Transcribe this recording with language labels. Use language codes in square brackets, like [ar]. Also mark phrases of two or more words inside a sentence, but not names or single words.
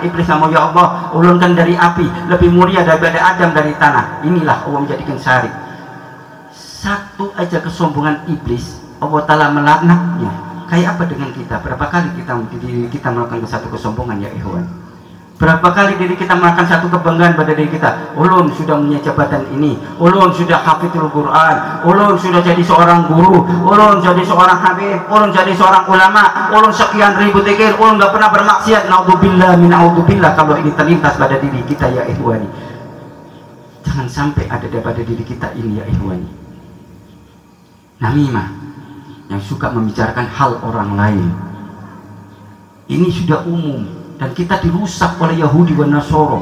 [bjn] Iblis ngomong, ya Allah, ulunkan dari api, lebih mulia daripada Adam dari tanah. Inilah Allah menjadikan syarif. Satu aja kesombongan iblis, [ar] الله تعالى [bjn] melaknatnya. Kayak apa dengan kita? Berapa kali kita melakukan satu kesombongan [ar] يا إخوان? [bjn] Berapa kali diri kita melakukan satu kebanggaan pada diri kita? Ulun sudah punya jabatan ini, ulun sudah [ar] حافظ القرآن, [bjn] ulun sudah jadi seorang guru, ulun jadi seorang habib, ulun jadi seorang ulama, ulun sekian ribu zikir, ulun gak pernah bermaksiat. [ar] نعوذ بالله من نعوذ بالله. [bjn] Kalau ini terlintas pada diri kita [ar] يا إخواني, [bjn] jangan sampai ada pada diri kita ini [ar] يا إخواني. [bjn] Namimah, yang suka membicarakan hal orang lain. Ini sudah umum dan kita dirusak oleh Yahudi dan Nasoro.